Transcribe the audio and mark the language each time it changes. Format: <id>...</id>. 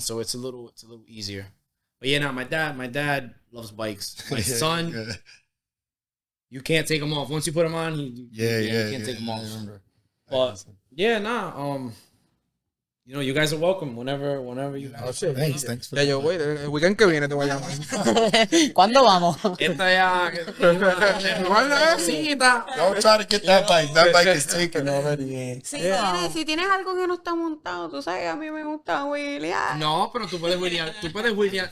<en>So it's a little easier. But yeah, now my dad loves bikes. My son, you can't take him off. Once you put him on, you can't take him off. But yeah, you know, you guys are welcome whenever you guys. Thanks for</en> <es>Ya yo voy, el weekend que viene te voy a llamar. ¿Cuándo vamos? Esta ya.</es> <en>Don't try to get that bike. That bike is taken already.</en> <es>Si tienes algo que no está montado, tú sabes, a mí me gusta wheelear. No, pero tú puedes wheelear.</es>